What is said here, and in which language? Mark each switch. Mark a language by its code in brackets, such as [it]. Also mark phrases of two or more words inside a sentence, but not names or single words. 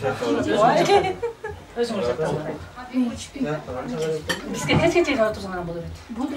[ky] Өзүң ушаттың. Бизге тез жеткенше отырсаң ана болот. Болды.